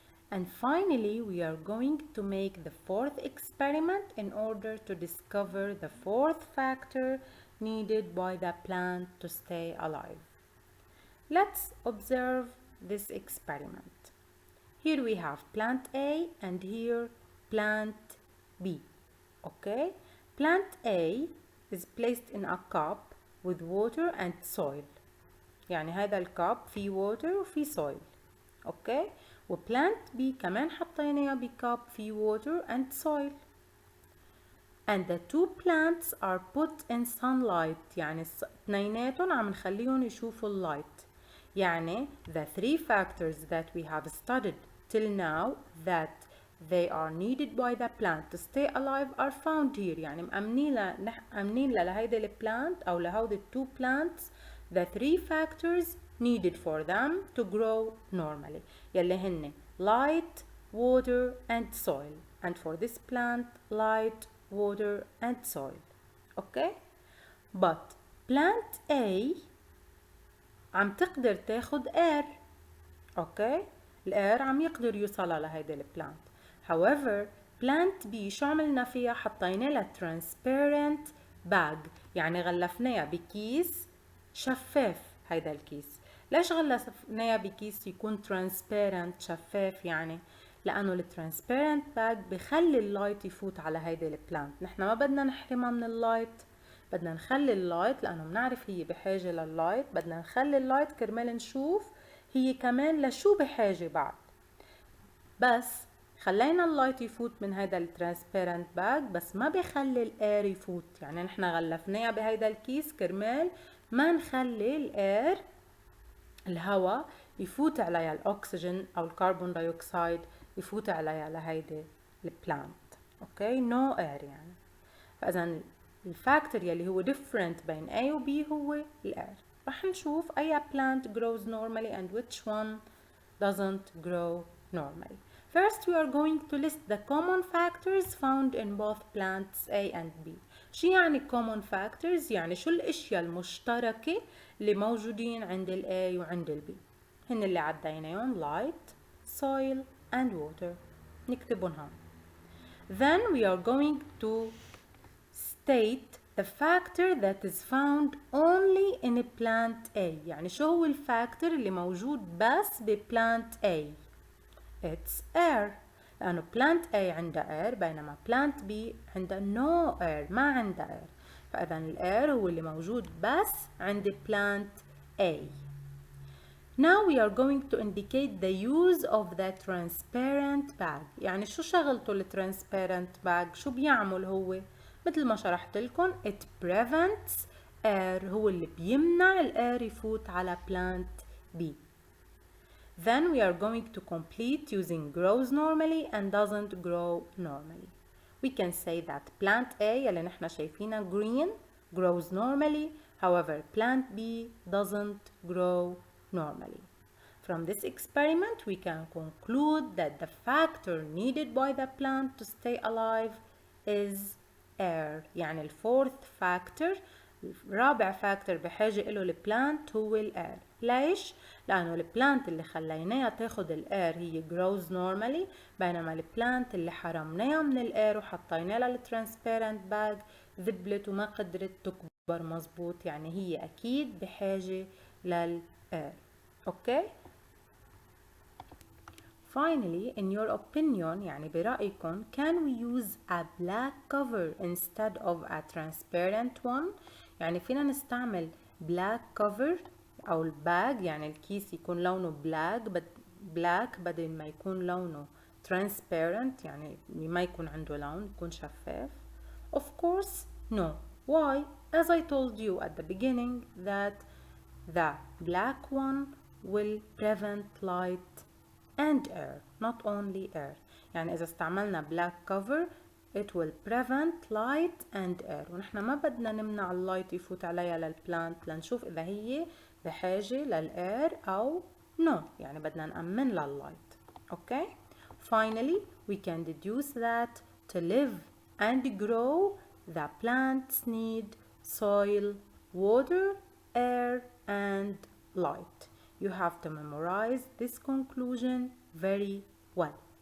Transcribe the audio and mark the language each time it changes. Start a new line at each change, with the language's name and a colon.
English: And finally, we are going to make the fourth experiment in order to discover the fourth factor needed by the plant to stay alive. Let's observe this experiment. Here we have plant A and here plant B. Okay? Plant A is placed in a cup with water and soil.
Arabic: يعني هذا الكاب فيه water وفيه soil.
English: Okay?
Arabic: وبلانت B كمان حطيناها بكاب فيه
English: water and soil. And the two plants are put in sunlight.
Arabic: يعني اثنيناتهم عم نخليهم يشوفوا اللايت.
English: يعني the three factors that we have studied till now that they are needed by the plant to stay alive are found here.
Arabic: يعني مأمنين لهيدا البلانت أو لهودي
English: two plants the three factors needed for them to grow normally
Arabic: يلي هن
English: light, water and soil. And for this plant, light, water and soil. Okay? But plant A
Arabic: عم تقدر تاخد
English: air. Okay?
Arabic: الاير عم يقدر يوصلها لهيدا البلانت.
English: However, plant B
Arabic: شو عملنا فيها؟ حطينا لها
English: transparent bag.
Arabic: يعني غلفناها بكيس شفاف. هيدا الكيس ليش غلفناها بكيس يكون transparent شفاف؟ يعني لأنه الترانسبيرنت باج بخلي اللايت يفوت على هيدا البلانت. نحن ما بدنا نحرمها من اللايت، بدنا نخلي اللايت لأنه بنعرف هي بحاجة لللايت، بدنا نخلي اللايت كرمال نشوف هي كمان لشو بحاجة بعد. بس خلينا اللايت يفوت من هيدا الترانسبيرنت باج بس ما بخلي الاير يفوت. يعني نحن غلفناها بهيدا الكيس كرمال ما نخلي الاير الهواء يفوت عليها الاكسجين او الكربون دايوكسيد يفوت عليها لهيدي البلانت. اوكي نو اير يعني. فاذا الفاكتور يلي هو different بين A و B هو الاير. رح نشوف اي
English: plant grows normally and which one doesn't grow normally. First, we are going to list the common factors found in both plants A and B.
Arabic: شو يعني common factors؟ يعني شو الاشياء المشتركة اللي موجودين عند ال A وعند ال B. هن اللي عديناهم
English: light, soil and water.
Arabic: نكتبهم هون.
English: Then we are going to state the factor that is found only in plant A.
Arabic: يعني شو هو الفاكتور اللي موجود بس ببلانت A؟
English: It's air. لأنه plant A عندها air بينما plant B عندها no air،
Arabic: ما عندها
English: air.
Arabic: فإذا ال air هو اللي موجود بس عند plant A.
English: Now we are going to indicate the use of the transparent bag.
Arabic: يعني شو شغلته ال transparent bag؟ شو بيعمل هو؟ مثل ما شرحت لكم
English: it prevents air،
Arabic: هو اللي بيمنع ال air يفوت على plant B.
English: Then we are going to complete using grows normally and doesn't grow normally. We can say that plant A
Arabic: اللي نحنا شايفينها
English: green grows normally, however plant B doesn't grow normally. From this experiment we can conclude that the factor needed by the plant to stay alive is air.
Arabic: يعني ال
English: fourth factor،
Arabic: رابع فاكتور بحاجة له البلانت هو الاير. ليش؟ لأنه البلانت اللي خليناها تاخد الاير هي
English: grows normally،
Arabic: بينما البلانت اللي حرمناها من الاير وحطينا لها الترانسبيرنت باج ذبلت وما قدرت تكبر مظبوط، يعني هي أكيد بحاجة للاير. أوكي؟
English: Finally, in your opinion
Arabic: يعني برأيكم
English: can we use a black cover instead of a transparent one؟
Arabic: يعني فينا نستعمل
English: black cover
Arabic: أو الباج، يعني الكيس يكون لونه black بدل ما يكون لونه transparent، يعني ما يكون عنده لون، يكون شفاف.
English: Of course no. Why? As I told you at the beginning that the black one will prevent light and air, not only air.
Arabic: يعني إذا استعملنا black cover
English: it will prevent light and air،
Arabic: ونحن ما بدنا نمنع اللايت يفوت عليها للبلانت لنشوف إذا هي بحاجة للأير أو no، يعني بدنا نأمن لللايت.
English: Okay? Finally, we can deduce that to live and grow, the plants need soil, water, air, and light. You have to memorize this conclusion very well.